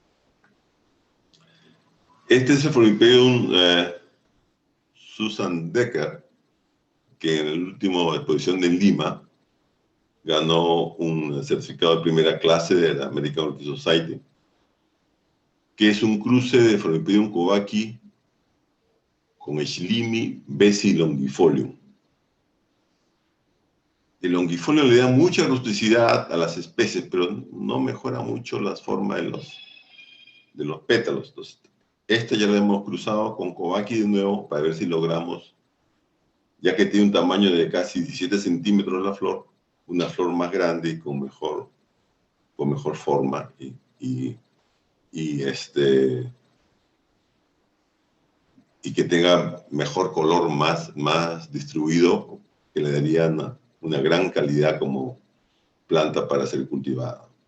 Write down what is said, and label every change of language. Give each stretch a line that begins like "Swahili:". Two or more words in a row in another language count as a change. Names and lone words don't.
Spanish: Este es el Formipedium Susan Decker, que en la última exposición de Lima ganó un certificado de primera clase de la American Orchid Society, que es un cruce de Formipedium Kobaki con Schlimi, Bessie longifolium. El longifolium le da mucha rusticidad a las especies, pero no mejora mucho las formas de los pétalos. Entonces, esta ya la hemos cruzado con Kobaki de nuevo para ver si logramos, ya que tiene un tamaño de casi 17 centímetros la flor, una flor más grande y con mejor forma y que tenga mejor color, más distribuido, que le daría una gran calidad como planta para ser cultivada.